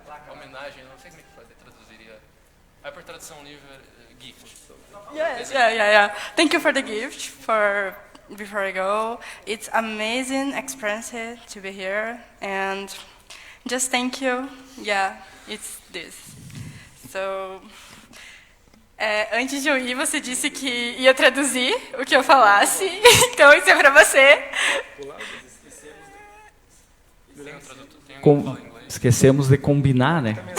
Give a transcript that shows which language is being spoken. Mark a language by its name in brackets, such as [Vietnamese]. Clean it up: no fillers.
[Portuguese] Homenagem, não sei como é que traduziria. Por tradução livre, gift. [English] Yeah. Thank you for the gift. Before I go, it's amazing experience to be here, and just thank you. Yeah, it's this. So, [Portuguese] antes de eu ir, você disse que ia traduzir o que eu falasse. Então isso é para você. Esquecemos de combinar, né?